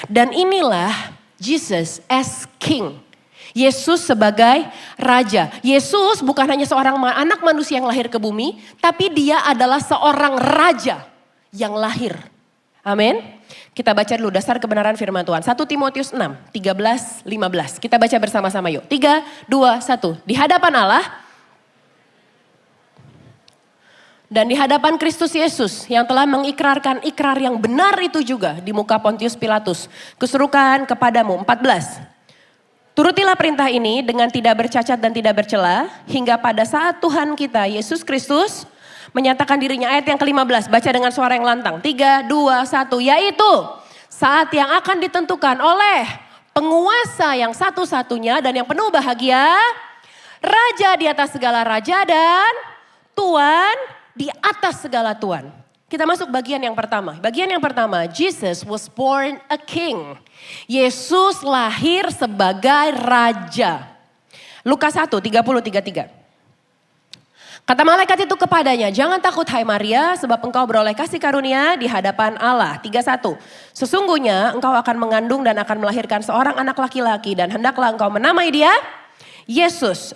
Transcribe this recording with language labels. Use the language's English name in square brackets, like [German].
[Indonesian] Dan inilah [English] Jesus as King. [Indonesian] Yesus sebagai raja. Yesus bukan hanya seorang anak manusia yang lahir ke bumi, tapi dia adalah seorang raja yang lahir. Amin. Kita baca dulu dasar kebenaran firman Tuhan. 1 Timotius 6, 13, 15. Kita baca bersama-sama yuk. 3, 2, 1. Di hadapan Allah dan di hadapan Kristus Yesus yang telah mengikrarkan ikrar yang benar itu juga di muka Pontius Pilatus. Kusuruhkan kepadamu. 14. Turutilah perintah ini dengan tidak bercacat dan tidak bercela hingga pada saat Tuhan kita Yesus Kristus menyatakan dirinya. Ayat yang ke-15, baca dengan suara yang lantang. 3, 2, 1, yaitu saat yang akan ditentukan oleh penguasa yang satu-satunya dan yang penuh bahagia, raja di atas segala raja dan tuan di atas segala tuan. Kita masuk bagian yang pertama. Bagian yang pertama, [English] Jesus was born a king. [Indonesian] Yesus lahir sebagai raja. Lukas 1, 30, 33. Kata malaikat itu kepadanya, jangan takut hai Maria, sebab engkau beroleh kasih karunia di hadapan Allah. 31. Sesungguhnya engkau akan mengandung dan akan melahirkan seorang anak laki-laki dan hendaklah engkau menamai dia Yesus.